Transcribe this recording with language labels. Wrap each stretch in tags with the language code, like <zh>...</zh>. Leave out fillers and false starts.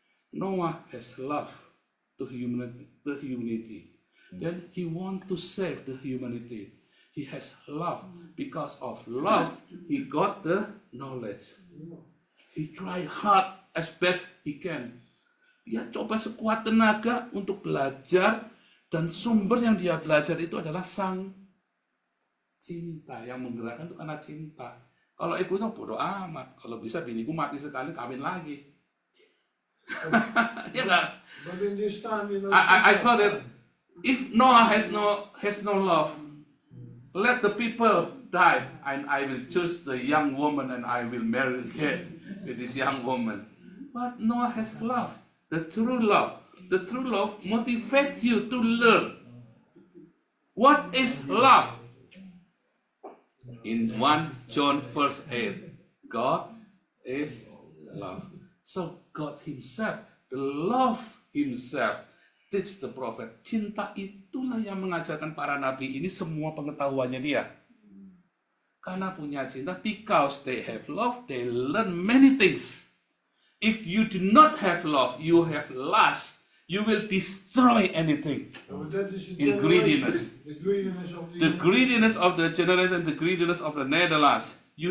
<en>Noah has love to humanity. Then he want to save the humanity. He has love. Because of love, he got the knowledge. He try hard as best he can.</en> <id>Dia coba sekuat tenaga untuk belajar. Dan sumber yang dia belajar itu adalah sang cinta. Yang menggerakkan itu karena cinta. Kalau egoisme bodoh amat. Kalau bisa biniku mati sekali, kawin lagi. Ya nggak?</id> <en>But in this time, you know... I thought that if Noah has no love, let the people die, and I will choose the young woman and I will marry her with this young woman. But Noah has love, the true love. The true love motivates you to learn. What is love? In 1 John verse 8, God is love. So God himself, the love himself, teach the prophet.</en> <id>Cinta itulah yang mengajarkan para nabi ini semua pengetahuannya dia. Karena punya cinta,</id> <en>because they have love, they learn many things. if you do not have love, you have lust, you will destroy anything. But that is the In greediness. generation, the greediness of the The greediness of the generation, the greediness of the Netherlands, you</en>